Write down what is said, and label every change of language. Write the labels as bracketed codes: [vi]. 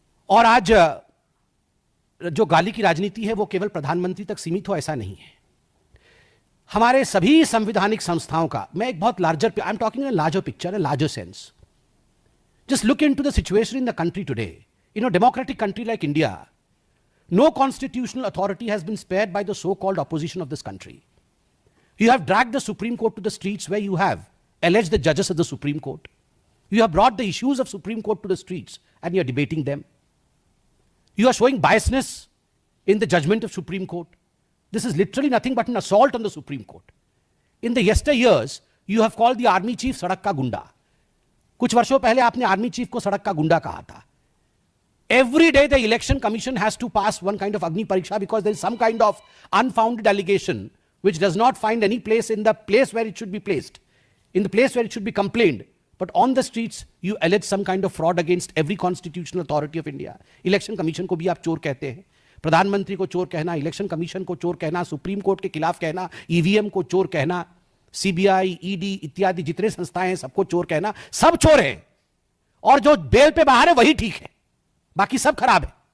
[hi] और आज जो गाली की राजनीति है वो केवल प्रधानमंत्री तक सीमित हो, ऐसा नहीं है। हमारे सभी संवैधानिक संस्थाओं का, मैं एक बहुत [en] Larger, I am talking in larger picture, in larger sense. Just look into the situation in the country today. In a democratic country like India, no constitutional authority has been spared by the so-called opposition of this country. You have dragged the Supreme Court to the streets where you have alleged the judges of the Supreme Court. You have brought the issues of Supreme Court to the streets and you are debating them. You are showing biasness in the judgment of Supreme Court. This is literally nothing but an assault on the Supreme Court. In the yesteryears, you have called the army chief [hi] सड़क का गुंडा. कुछ वर्षों पहले आपने army chief को सड़क का गुंडा कहा था. [en] Every day the election commission has to pass one kind of Agni Pariksha because there is some kind of unfounded allegation which does not find any place in the place where it should be placed, in the place where it should be complained. But on the streets, you allege some kind of fraud against every constitutional authority of India. [hi] Election commission को भी आप चोर कहते हैं, प्रधानमंत्री को चोर कहना, इलेक्शन कमीशन को चोर कहना, सुप्रीम कोर्ट के खिलाफ कहना, ईवीएम को चोर कहना, सीबीआई, ईडी इत्यादि जितने संस्थाएं हैं सबको चोर कहना, सब चोर है। और जो बेल पे बाहर है वही ठीक है, बाकी सब खराब है।